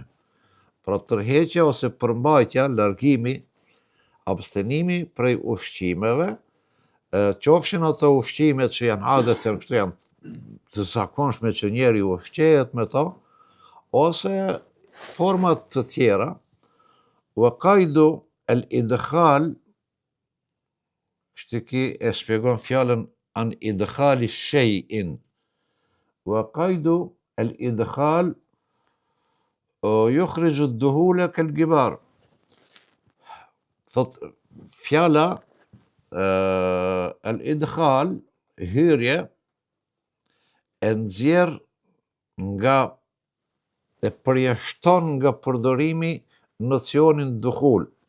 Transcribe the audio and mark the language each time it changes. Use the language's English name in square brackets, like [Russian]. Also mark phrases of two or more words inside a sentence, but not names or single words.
[Albanian] Pra tërheqja ose përmbajtja, largimi, abstenimi prej ushqimeve, qofshin ato ushqime që janë adete, këto janë të zakonshme që njeri ushqehet me to, ose format të tjera. [Arabic] وقيد الإدخال, [Albanian] kështu ki e shpjegon fjalën [Arabic] عن إدخال شيء. وقيد الإدخال يخرج الدخول كالغبار. [Albanian] Thot fjala al-idkhal, hyrje, e nxjerr nga, e përjashton nga përdorimi nocionin duhul.